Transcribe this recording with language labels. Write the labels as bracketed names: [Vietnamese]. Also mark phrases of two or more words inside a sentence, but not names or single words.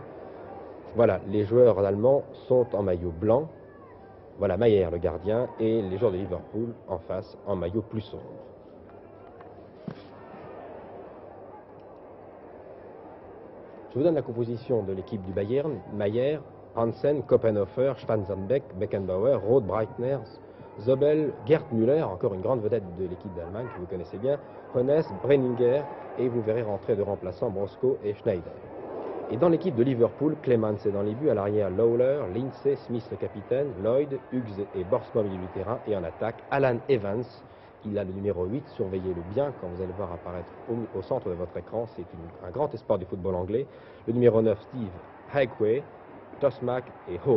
[French] Voilà, les joueurs allemands sont en maillot blanc. Voilà Maier, le gardien, et les joueurs de Liverpool en face, en maillot plus sombre. Je vous donne la composition de l'équipe du Bayern. Maier, Hansen, Koppenhofer, Schwanzenbeck, Beckenbauer, Roth, Breitner, Zobel, Gerd Müller, encore une grande vedette de l'équipe d'Allemagne que vous connaissez bien, Hoeneß, Brenninger, et vous verrez rentrer de remplaçants Brosko et Schneider. Et dans l'équipe de Liverpool, Clemens est dans les buts, à l'arrière Lawler, Lindsay, Smith le capitaine, Lloyd, Hughes et Borsma au milieu du terrain, et en attaque Alan Evans, il a le numéro 8, surveillez-le bien quand vous allez voir apparaître au centre de votre écran, c'est un grand espoir du football anglais, le numéro 9 Steve Highway, Tosmack et Hall.